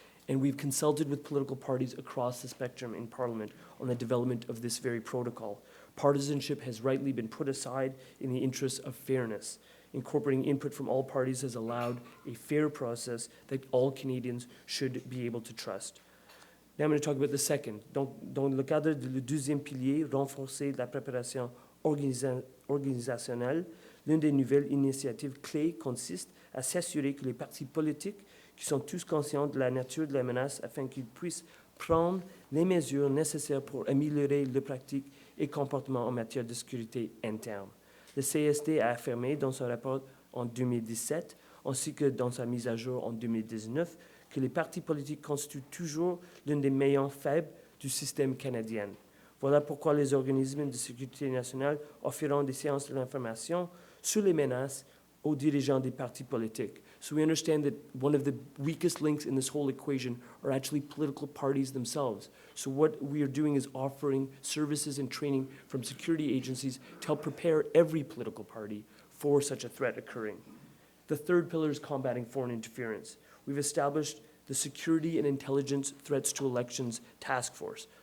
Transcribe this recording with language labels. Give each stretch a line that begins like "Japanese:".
English: And we've consulted with political parties across the spectrum in Parliament on the development of this very protocol. Partisanship has rightly been put aside in the interests of fairness. Incorporating input from all parties has allowed a fair process that all Canadians should be able to trust. Now I'm going to talk about the second.
French: Donc, dans le cadre du deuxième pilier, renforcer la préparation organisationnelle, l'une des nouvelles initiatives clés consiste à s'assurer que les partis politiques qui sont tous conscients de la nature de la menace afin qu'ils puissent prendre les mesures nécessaires pour améliorer leurs pratiques et comportements en matière de sécurité interne. Le CSD a affirmé dans son rapport en 2017, ainsi que dans sa mise à jour en 2019, que les partis politiques constituent toujours l'un des maillons faibles du système canadien. Voilà pourquoi les organismes de sécurité nationale offriront des séances de l'information sur les menaces aux dirigeants des partis politiques.
English: So we understand that one of the weakest links in this whole equation are actually political parties themselves. So what we are doing is offering services and training from security agencies to help prepare every political party for such a threat occurring. The third pillar is combating foreign interference. We've established the Security and Intelligence Threats to Elections Task Force.